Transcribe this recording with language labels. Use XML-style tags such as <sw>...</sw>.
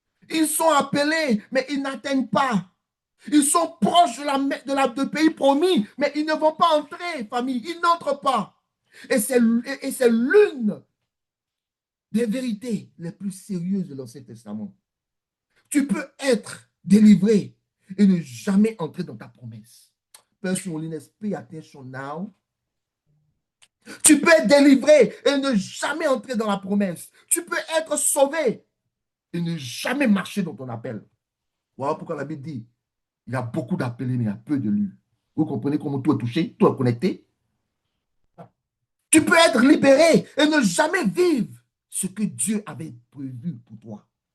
<fr>Ils sont appelés, mais ils n'atteignent pas. Ils sont proches de pays promis, mais ils ne vont pas entrer, famille. Ils n'entrent pas. Et c'est l'une des vérités les plus sérieuses de l'Ancien Testament. Tu peux être délivré et ne jamais entrer dans ta promesse.</fr> <en>Person holiness, pay attention now.</en> <fr>Tu peux être délivré et ne jamais entrer dans la promesse. Tu peux être sauvé et ne jamais marcher dans ton appel. Voilà pourquoi la Bible dit, il y a beaucoup d'appelés, mais il y a peu de lus. Vous comprenez comment tout est touché, tout est connecté? Tu peux être libéré et ne jamais vivre ce que Dieu avait prévu pour toi.</fr>